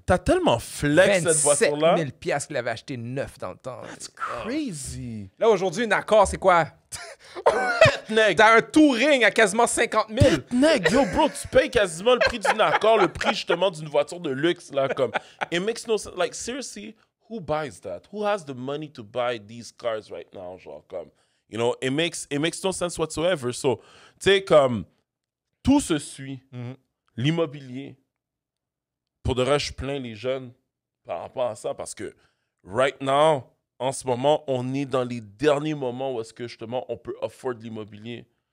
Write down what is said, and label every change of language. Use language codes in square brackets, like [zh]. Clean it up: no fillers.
[fr] t'as tellement flex cette 27 voiture-là. 000 piastres qu'il avait acheté neuf dans le temps. [en] That's crazy. [fr] Là, aujourd'hui, une Accord, c'est quoi? Neg, T'as un Touring à quasiment 50 000. neg, yo, bro, tu payes quasiment le prix d'une Accord, le prix justement d'une voiture de luxe, là, comme. [en] It makes no sense. Like, seriously, who buys that? Who has the money to buy these cars right now, [fr] genre, comme. [en] You know, it makes no sense whatsoever. [fr] So, tu sais, comme, tout se suit. L'immobilier. Pour de vrai, je plains les jeunes par rapport à ça parce que, [en] right now, [fr] en ce moment, on est dans les derniers moments où est-ce que, justement, on peut afford l'immobilier.